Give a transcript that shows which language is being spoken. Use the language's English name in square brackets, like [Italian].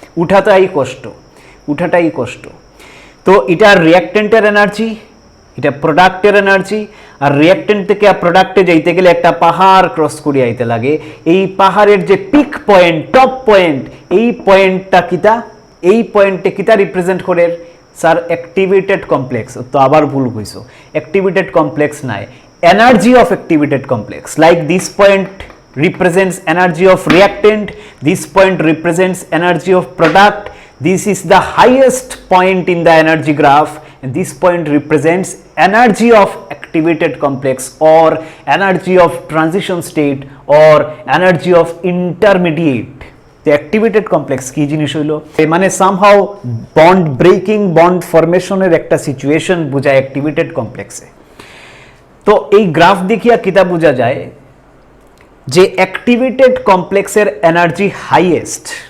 [Bangla] উঠাটাই কষ্ট। তো এটা রিয়াক্টেন্টের এনার্জি, এটা প্রোডাক্টের এনার্জি, আর রিয়াক্টেন্ট থেকে প্রোডাক্টে যাইতে গেলে একটা পাহাড় ক্রস করে আইতে লাগে। এই পাহাড়ের যে পিক পয়েন্ট, টপ পয়েন্ট, এই পয়েন্টটা কিতা, এই পয়েন্টে কিতা রিপ্রেজেন্ট করে? Sir activated complex. তো আবার ভুল কইছো, অ্যাক্টিভেটেড কমপ্লেক্স নাই, energy of activated complex. [English] Like this point represents energy of reactant, this point represents energy of product, this is the highest point in the energy graph, and this point represents energy of activated complex or energy of transition state or energy of intermediate. [Bangla] The activated complex কি জিনিস হইলো, মানে somehow bond breaking, bond formation এর একটা situation বোঝায় activated কমপ্লেক্সে। তো এই গ্রাফ দেখিয়া কিতা বোঝা যায় যে অ্যাক্টিভেটেড কমপ্লেক্সের এনার্জি হাইয়েস্ট।